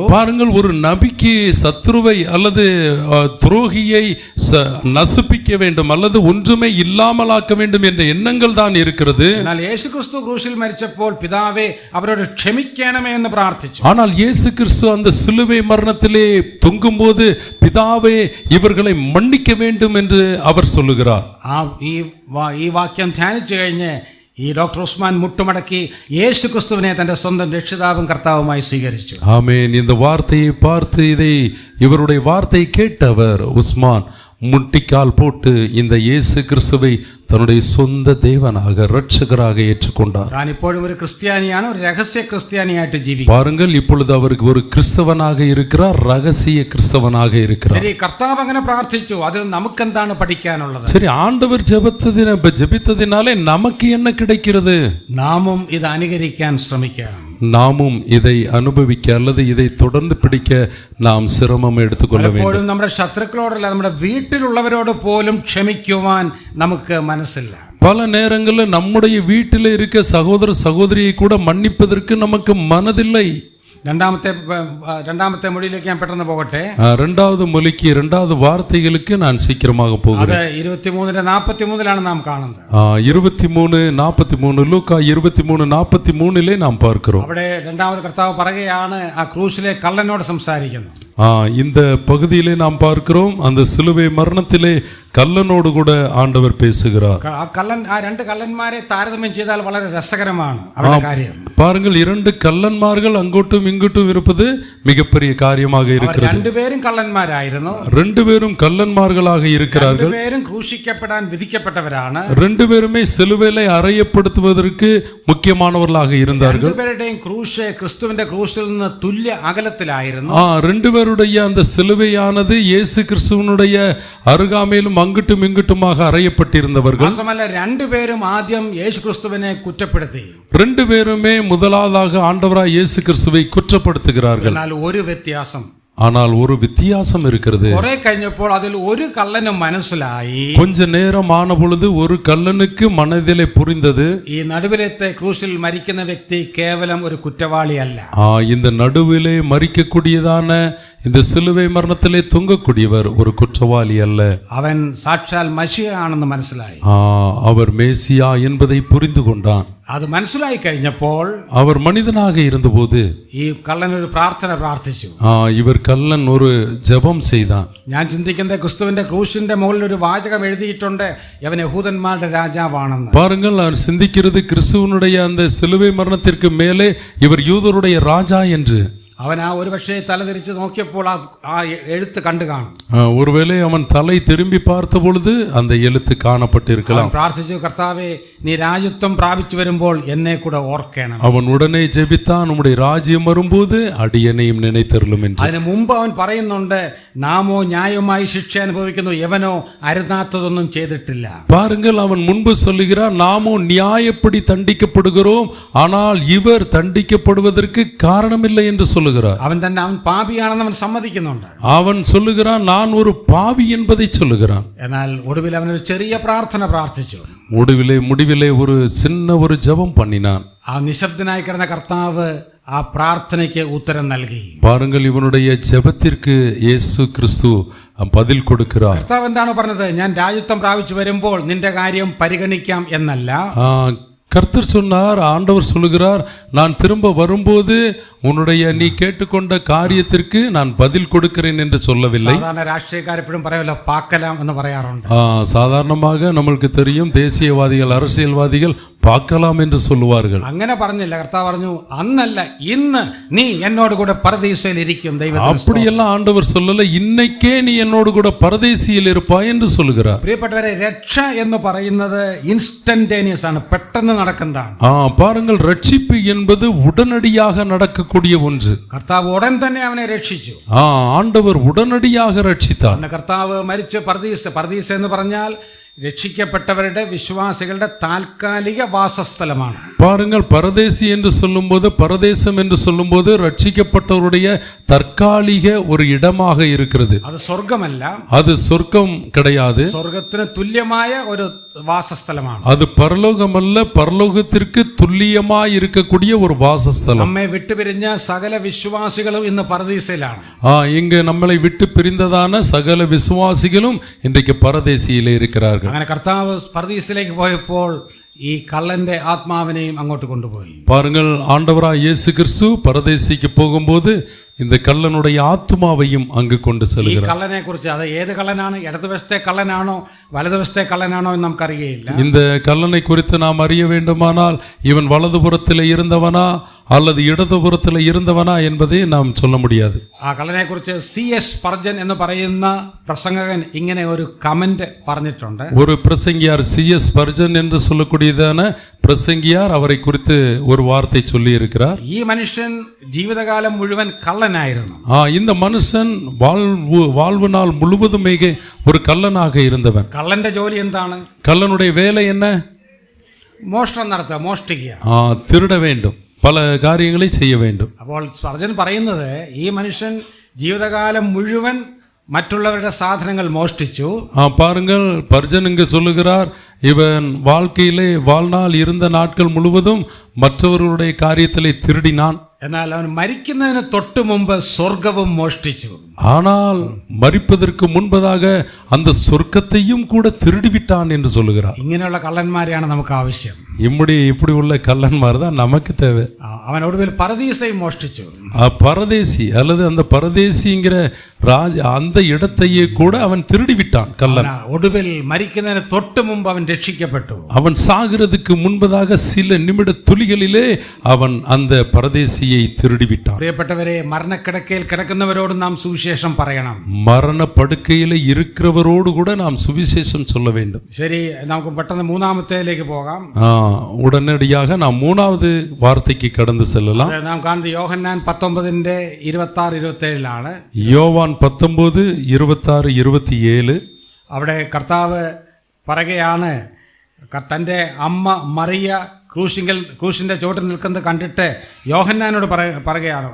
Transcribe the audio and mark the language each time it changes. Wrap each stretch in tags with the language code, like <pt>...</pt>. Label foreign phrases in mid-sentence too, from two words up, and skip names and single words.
<ta>பாருங்கள், ஒரு நபிக்கு சத்ருவை அல்லது துரோகியை நசுப்பிக்க வேண்டும் அல்லது ஒன்றுமே இல்லாமலாக்க வேண்டும் என்ற எண்ணங்கள் தான் இருக்கிறது.</ta> <ml>എന്നാൽ യേശുക്രിസ്തു ക്രൂശിൽ മരിച്ചപ്പോൾ പിതാവേ അവരോട് ക്ഷമിക്കണമേ എന്ന് പ്രാർത്ഥിച്ചു.</ml> <ta>ஆனால் இயேசு கிறிஸ்து அந்த சிலுவை மரணத்திலே தொங்கும்போது, பிதாவே இவர்களை மன்னிக்க வேண்டும் என்று அவர் சொல்லுகிறார்.</ta> <ml>ഈ വാക്യം ധ്യാനിച്ചു കഴിഞ്ഞ് ഈ ഡോക്ടർ ഉസ്മാൻ മുട്ടുമടക്കി യേശു ക്രിസ്തുവിനെ തന്റെ സ്വന്തം രക്ഷിതാവും കർത്താവുമായി സ്വീകരിച്ചു.</ml> <ta>ஆமென். இந்த வார்த்தையை பார்த்து இவருடைய வார்த்தை கேட்டவர் உஸ்மான் முட்டிக்கால் போட்டு இந்த இயேசு கிறிஸ்துவை தன்னுடைய சொந்த தேவனாக இரட்சகராக ஏற்றுக்கொண்டார்.</ta> <ml>താൻ ഇപ്പോഴും ഒരു ക്രിസ്ത്യാനിയാണ്, ഒരു രഹസ്യ ക്രിസ്ത്യാനിയായിട്ട് ജീവിക്കും.</ml> <ta>பாருங்கள், இப்பொழுது அவருக்கு ஒரு கிறிஸ்தவனாக இருக்கிறார், ரகசிய கிறிஸ்தவனாக இருக்கிறார்.</ta> <ml>ശരി, കർത്താവ് അങ്ങനെ പ്രാർത്ഥിച്ചു, അതിൽ നമുക്ക് എന്താണ് പഠിക്കാനുള്ളത്?</ml> <ta>சரி, ஆண்டவர் ஜெபித்ததினாலே நமக்கு என்ன கிடைக்கிறது?</ta> <ml>നാമും ഇത് അനുകരിക്കാൻ ശ്രമിക്കണം.</ml> <ta>நாமும் இதை அனுபவிக்க அல்லது இதை தொடர்ந்து பிடிக்க நாம் சிரமம் எடுத்துக்கொள்ள வேண்டும்.</ta> <ml>പലപ്പോഴും നമ്മുടെ ശത്രുക്കളോടല്ല, നമ്മുടെ വീട്ടിലുള്ളവരോട് പോലും ക്ഷമിക്കുവാൻ നമുക്ക് മനസ്സില്ല.</ml> <ta>பல நேரங்களில் நம்முடைய வீட்டில் இருக்க சகோதர சகோதரியை கூட மன்னிப்பதற்கு நமக்கு மனதில்லை.</ta> <ml>രണ്ടാമത്തെ മൊഴിയിലേക്ക് ഞാൻ പെട്ടെന്ന് പോകട്ടെ.</ml> <ta>இரண்டாவது மொழிக்கு, இரண்டாவது வார்த்தைகளுக்கு நான் சீக்கிரமாக போகிறேன்.</ta> <ml>23:43 നാം കാണുന്നത്.</ml> <ta>23:43 ലൂക്കാ 23:43 நாம் பார்க்கிறோம்.</ta> <ml>അവിടെ രണ്ടാമത് കർത്താവ് പറയുകയാണ്, ആ ക്രൂശിലെ കള്ളനോട് സംസാരിക്കുന്നു.</ml> <ta>இந்த பகுதியிலே நாம் பார்க்கிறோம், அந்த சிலுவை மரணத்திலே கல்லனோடு கூட ஆண்டவர் பேசுகிறார்.</ta> <ml>ആ രണ്ട് കള്ളന്മാരെ താരതമ്യം ചെയ്താൽ വളരെ രസകരമാണ് അവരുടെ കാര്യം.</ml> <ta>பாருங்கள், இரண்டு கள்ளன்மார்கள் அங்கோட்டும் இங்கோட்டும் இருப்பது மிகப்பெரிய காரியமாக இருக்கிறது.</ta> <ml>രണ്ടുപേരും കള്ളന്മാരായിരുന്നു,</ml> <ta>ரெண்டு பேரும் கள்ளன்மார்களாக இருக்கிறார்கள்.</ta> <ml>രണ്ടുപേരും ക്രൂശിക്കപ്പെടാൻ വിധിക്കപ്പെട്ടവരാണ്.</ml> <ta>ரெண்டு பேருமே சிலுவையிலே அறையப்படுத்துவதற்கு முக்கியமானவர்களாக இருந்தார்கள்.</ta> <ml>രണ്ടുപേരുടെയും ക്രൂശ് ക്രിസ്തുവിന്റെ ക്രൂശിൽ നിന്ന് തുല്യ അകലത്തിലായിരുന്നു.</ml> <ta>ரெண்டு பேருடைய அந்த சிலுவையானது இயேசு கிறிஸ்துவனுடைய அருகாமையிலும் அங்கிட்டும் இங்கிட்டுமாக அறையப்பட்டிருந்தவர்கள்.</ta> <ml>മാത്രമല്ല, രണ്ടുപേരും ആദ്യം യേശു ക്രിസ്തുവിനെ കുറ്റപ്പെടുത്തി.</ml> <ta>ரெண்டு பேருமே முதலாவதாக ஆண்டவராய் இயேசு கிறிஸ்துவை குற்றப்படுத்துகிறார்கள்.</ta> <ml>എന്നാൽ ഒരു വ്യത്യാസം,</ml> <ta>ஆனால் ஒரு வித்தியாசம் இருக்கிறது.</ta> <ml>കുറെ കഴിഞ്ഞപ്പോൾ അതിൽ ഒരു കള്ളനും മനസ്സിലായി.</ml> <ta>கொஞ்ச நேரம் ஆன பொழுது ஒரு கள்ளனுக்கு மனதிலே புரிந்தது,</ta> <ml>ഈ നടുവിലത്തെ ക്രൂശിൽ മരിക്കുന്ന വ്യക്തി കേവലം ഒരു കുറ്റവാളിയല്ല.</ml> <ta>இந்த நடுவிலே மரிக்கக்கூடியதான இந்த சிலுவை மரணத்திலே தொங்கக்கூடியவர் ஒரு குற்றவாளி அல்ல.</ta> <ml>അവൻ സാക്ഷാൽ മശിഹ ആണെന്ന് മനസ്സിലായി.</ml> <ta>அவர் மேசியா என்பதை புரிந்து கொண்டான்.</ta> <ml>അത് മനസ്സിലായി കഴിഞ്ഞപ്പോൾ</ml> <ta>அவர் மனிதனாக இருந்தபோது</ta> <ml>ഈ കള്ളൻ ഒരു പ്രാർത്ഥന പ്രാർത്ഥിച്ചു.</ml> <ta>இவர் கள்ளன் ஒரு ஜெபம் செய்தான்.</ta> <ml>ഞാൻ ചിന്തിക്കുന്നത്, ക്രിസ്തുവിന്റെ ക്രൂശിന്റെ മുകളിൽ ഒരു വാചകം എഴുതിയിട്ടുണ്ട്, അവൻ യഹൂദന്മാരുടെ രാജാവാണെന്ന്.</ml> <ta>பாருங்கள், அவர் சிந்திக்கிறது, கிறிஸ்துவனுடைய அந்த சிலுவை மரணத்திற்கு மேலே இவர் யூதருடைய ராஜா என்று.</ta> <ml>അവൻ ആ ഒരു പക്ഷേ തലതിരിച്ച് നോക്കിയപ്പോൾ ആ എഴുത്ത് കണ്ടു കാണും.</ml> <ta>ஒருவேளை அவன் தலை திரும்பி பார்த்த பொழுது அந்த எழுத்து காணப்பட்டிருக்கலாம்.</ta> <ml>അവൻ പ്രാർത്ഥിച്ചു, കർത്താവേ നീ രാജ്യത്വം പ്രാപിച്ചു വരുമ്പോൾ എന്നെ കൂടെ ഓർക്കണം.</ml> <ta>அவன் உடனே ஜெபித்தான், உம்முடைய ராஜ்யம் வரும்போது அடியனையும் நினைத்தருளும் என்று.</ta> <ml>അതിനു മുമ്പ് അവൻ പറയുന്നുണ്ട്, നാമോ ന്യായമായി ശിക്ഷ അനുഭവിക്കുന്നു, യവനോ അരുതാത്തതൊന്നും ചെയ്തിട്ടില്ല.</ml> <ta>பாருங்கள், அவன் முன்பு சொல்லுகிறார், நாமோ நியாயப்படி தண்டிக்கப்படுகிறோம், ஆனால் இவர் தண்டிக்கப்படுவதற்கு காரணமில்லை என்று சொல்லுகிறார்.</ta> <ml>അവൻ പാപിയാണെന്ന് അവൻ സമ്മതിക്കുന്നുണ്ട്.</ml> <ta>அவன் சொல்லுகிறான், நான் ஒரு பாவி என்பதை சொல்லுகிறான்.</ta> <ml>എന്നാൽ ഒടുവിൽ അവൻ ഒരു ചെറിയ പ്രാർത്ഥന പ്രാർത്ഥിച്ചു.</ml> <ta>முடிவிலே ஒரு சின்ன ஒரு ஜெபம் பண்ணினான்.</ta> <ml>ആ നിശബ്ദനായി കിടന്ന കർത്താവ് ആ പ്രാർത്ഥനയ്ക്ക് ഉത്തരം നൽകി.</ml> <ta>பாருங்கள், இவனுடைய ஜெபத்திற்கு இயேசு கிறிஸ்து பதில் கொடுக்கிறார்.</ta> <ml>കർത്താവ് എന്താണ് പറഞ്ഞത്? ഞാൻ രാജ്യത്വം പ്രാപിച്ചു വരുമ്പോൾ നിന്റെ കാര്യം പരിഗണിക്കാം എന്നല്ല.</ml> <ta>கர்த்தர் சொன்னார், ஆண்டவர் சொல்லுகிறார், நான் திரும்ப வரும்போது உன்னுடைய நீ கேட்டுக்கொண்ட காரியத்திற்கு நான் பதில் கொடுக்கிறேன் என்று சொல்லவில்லை.</ta> <ml>സാധാരണ രാഷ്ട്രീയക്കാർ എപ്പോഴും പറയുമല്ലോ പാക്കലാം എന്ന് പറയാറുണ്ട്.</ml> <ta>சாதாரணமாக நம்மளுக்கு தெரியும், தேசியவாதிகள் அரசியல்வாதிகள் பார்க்கலாம் என்று சொல்லுவார்கள்.</ta> <ml>അങ്ങനെ പറഞ്ഞില്ല. കർത്താവ് പറഞ്ഞു, അന്നല്ല ഇന്ന് നീ എന്നോട് കൂടെ പരദീസയിൽ ഇരിക്കും. ദൈവത്തിന്</ml> <ta>அப்படியெல்லாம் ஆண்டவர் சொல்லல, இன்னைக்கே நீ என்னோடு கூட பரதேசியில் இருப்பாய் என்று சொல்லுகிறார்.</ta> <ml>പ്രിയപ്പെട്ടവരെ, രക്ഷ എന്ന് പറയുന്നത് ഇൻസ്റ്റന്റേനിയസ് ആണ്, പെട്ടെന്ന് നടക്കുന്നതാണ്.</ml> <ta>பாருங்கள், ரட்சிப்பு என்பது உடனடியாக நடக்கக்கூடிய ஒன்று.</ta> <ml>കർത്താവ് ഉടൻ തന്നെ അവനെ രക്ഷിച്ചു.</ml> <ta>ஆண்டவர் உடனடியாக ரட்சித்தார்.</ta> <ml>കർത്താവ് മരിച്ച് പരദീസ എന്ന് പറഞ്ഞാൽ രക്ഷിക്കപ്പെട്ടവരുടെ വിശ്വാസികളുടെ താൽക്കാലിക വാസസ്ഥലമാണ്.</ml> <ta>பாருங்கள், பரதேசி என்று சொல்லும்போது, பரதேசம் என்று சொல்லும்போது ரட்சிக்கப்பட்டவருடைய தற்காலிக ஒரு இடமாக இருக்கிறது. அது சொர்க்கமல்ல, அது சொர்க்கம் கிடையாது.</ta> <ml>சொர்க்கത്തിന് തുല്യമായ ഒരു വാസസ്ഥലമാണ്.</ml> <ta>அது பரலோகம் அல்ல, பரலோகத்திற்கு துல்லியமாய் இருக்கக்கூடிய ஒரு வாசஸ்தலம்.</ta> <ml>നമ്മെ വിട്ടുപിരിഞ്ഞ സകല വിശ്വാസികളും ഇന്ന് പരദീസയിലാണ്.</ml> <ta>இங்க நம்மளை விட்டு பிரிந்ததான சகல விசுவாசிகளும் இன்றைக்கு பரதேசியிலே இருக்கிறார்கள்.</ta> <ml>അങ്ങനെ കർത്താവ് പരദീസയിലേക്ക് പോയപ്പോൾ ഈ കള്ളന്റെ ആത്മാവിനെയും അങ്ങോട്ട് കൊണ്ടുപോയി.</ml> <ta>பாருங்கள், ஆண்டவராய் இயேசு கிறிஸ்து பரதேசிக்கு போகும்போது இந்த கள்ளனுடைய ஆத்மாவையும் அங்கு கொண்டு</ta> <ml>ഈ</ml> <ta>செல்கிறார்.</ta> <ml>കള്ളനെ കുറിച്ച്, അത് ഏത് കള്ളനാണ്, ഇടതുവശത്തെ കള്ളനാണോ വലതുവശത്തെ കള്ളനാണോ എന്ന് നമുക്കറിയില്ല.</ml> <ta>இந்த கள்ளனை குறித்து நாம் அறிய வேண்டுமானால் இவன் வலதுபுறத்தில் இருந்தவனா அல்லது இடதுபுறத்தில் இருந்தவனா என்பதை நாம் சொல்ல முடியாது.</ta> <ml>ആ കള്ളനെ കുറിച്ച് C.S. സ്പർജൻ എന്ന് പറയുന്ന പ്രസംഗകൻ ഇങ്ങനെ ഒരു കമന്റ് പറഞ്ഞിട്ടുണ്ട്.</ml> <ta>ஒரு பிரசங்கியார் C.S. ஸ்பர்ஜன் என்று சொல்லக்கூடியதான பிரசங்கியார் அவரை குறித்து ஒரு வார்த்தை சொல்லி இருக்கிறார்.</ta> <ml>ഈ മനുഷ്യൻ ജീവിതകാലം മുഴുവൻ കള്ളനായിരുന്നു.</ml> <ta>இந்த மனுஷன் வாழ்வு நாள் முழுவதுமே ஒரு கள்ளனாக இருந்தவன்.</ta> <ml>കള്ളന്റെ ജോലി എന്താണ്?</ml> <ta>கள்ளனுடைய வேலை என்ன?</ta> <ml>മോഷണം നടത്തുക, മോഷ്ടിക്കുക,</ml> <ta>திருட வேண்டும், பல காரியங்களை செய்ய வேண்டும்.</ta> <ml>അപ്പോൾ സ്പർജൻ പറയുന്നത്, ഈ മനുഷ്യൻ ജീവിതകാലം മുഴുവൻ മറ്റുള്ളവരുടെ സാധനങ്ങൾ മോഷ്ടിച്ചു.</ml> <ta>பாருங்கள், பர்ஜன் இங்கு சொல்லுகிறார், இவன் வாழ்க்கையிலே வாழ்நாள் இருந்த நாட்கள் முழுவதும் மற்றவர்களுடைய காரியத்திலே திருடினான்.</ta> <ml>എന്നാൽ അവൻ മരിക്കുന്നതിന് തൊട്ടു മുമ്പ് സ്വർഗവും മോഷ്ടിച്ചു.</ml> <ta>ஆனால் மரிப்பதற்கு முன்பதாக அந்த சொர்க்கத்தையும் கூட திருடிவிட்டான் என்று சொல்லுகிறார்.</ta> <ml>ഇങ്ങനെയുള്ള കള്ളന്മാരെയാണ് നമുക്ക് ആവശ്യം.</ml> <ta>இப்படி உள்ள கள்ளன்மார் தான் நமக்கு தேவை.</ta> <ml>അവൻ ഒടുവിൽ പരദീസയും മോഷ്ടിച്ചു.</ml> <ta>பரதேசி அல்லது அந்த பரதேசிங்கிற அந்த இடத்தையே கூட அவன் திருடிவிட்டான் கள்ளன்.</ta> <ml>ഒടുവിൽ മരിക്കുന്നതിന് തൊട്ടു മുമ്പ് അവൻ രക്ഷിക്കപ്പെട്ടു.</ml> <ta>அவன் சாகிறதுக்கு முன்பதாக சில நிமிட துளிகளிலே அவன் அந்த பரதேசியை திருடிவிட்டான்.</ta> <ml>പ്രിയപ്പെട്ടവരെ, മരണക്കിടക്കയിൽ കിടക്കുന്നവരോട് നാം സുവിശേഷം പറയണം.</ml> <ta>மரண படுக்கையில இருக்கிறவரோடு கூட நாம் சுவிசேஷம் சொல்ல வேண்டும்.</ta> <ml>ശരി, നമുക്ക് പെട്ടെന്ന് മൂന്നാമത്തേലേക്ക് പോകാം.</ml> <ta>உடனடியாக நாம் மூணாவது வார்த்தைக்கு கடந்து செல்லலாம்.</ta> <ml>നാം കാണുന്നത് യോഹന്നാൻ 19:26-27</ml> <ta>யோவான் 19:26-27.</ta> <ml>അവിടെ കർത്താവ് പറയുകയാണ്, തൻ്റെ അമ്മ മറിയ ക്രൂശിൻ്റെ ചുവട്ടിൽ നിൽക്കുന്നത് കണ്ടിട്ട് യോഹന്നാനോട് പറയുകയാണ്.</ml>